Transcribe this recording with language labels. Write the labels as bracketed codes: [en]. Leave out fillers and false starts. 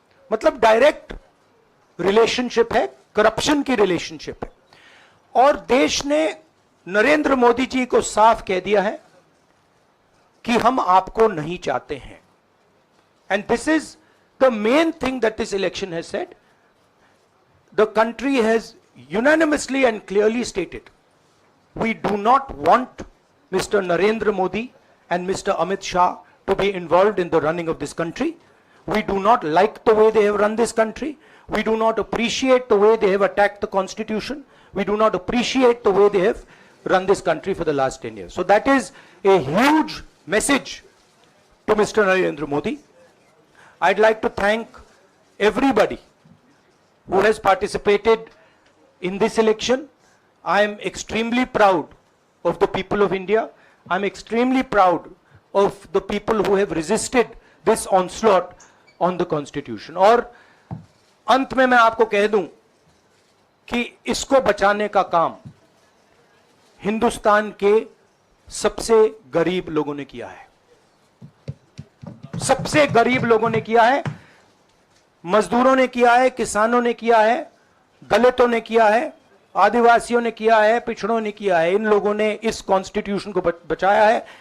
[hi] मतलब direct relationship है, corruption की रिलेशनशिप है। और देश ने नरेंद्र मोदी जी को साफ कह दिया है कि हम आपको नहीं चाहते हैं। [en] And this is the main thing that this election has said. The country has unanimously and clearly stated, we do not want Mr. Narendra Modi and Mr. Amit Shah to be involved in the running of this country. We do not like the way they have run this country. We do not appreciate the way they have attacked the constitution. We do not appreciate the way they have run this country for the last 10 years. So that is a huge message to Mr. Narendra Modi. I'd like to thank everybody who has participated in this election. I am extremely proud of the people of India. I'm extremely proud of the people who have resisted this onslaught on the constitution. [hi] और अंत में मैं आपको कह दूं कि इसको बचाने का काम हिंदुस्तान के सबसे गरीब लोगों ने किया है। सबसे गरीब लोगों ने किया है, मजदूरों ने किया है, किसानों ने किया है, दलितों ने किया है, आदिवासियों ने किया है, पिछड़ों ने किया है। इन लोगों ने इस कॉन्स्टिट्यूशन को बचाया है।